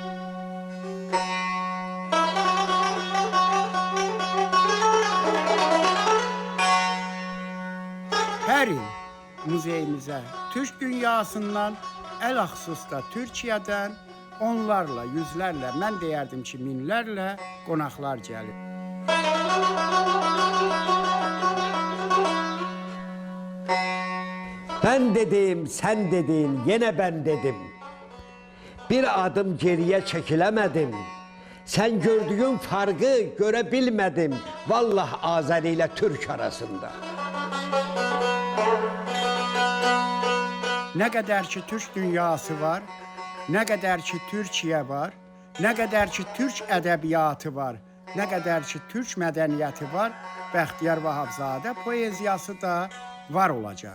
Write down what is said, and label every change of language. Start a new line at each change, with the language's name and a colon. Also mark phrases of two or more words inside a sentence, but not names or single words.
Azerbaijani: Hər il muzeyimizə Türk dünyasından, ələxüsus da Türkiyədən onlarla, yüzlərlə, mən deyərdim ki, minlərlə qonaqlar gəlir.
Turkish: Ben dedim, sen dedin, yine ben dedim. Bir adım geriye çekilemedim. Sen gördüğün farkı görebilmedim. Vallahi Azeri ile Türk arasında.
Azerbaijani: Nə qədər ki, Türk dünyası var, nə qədər ki, Türkiyə var, nə qədər ki, Türk ədəbiyyatı var, nə qədər ki, Türk mədəniyyəti var, Bəxtiyar Vahabzadə poeziyası da var olacaq.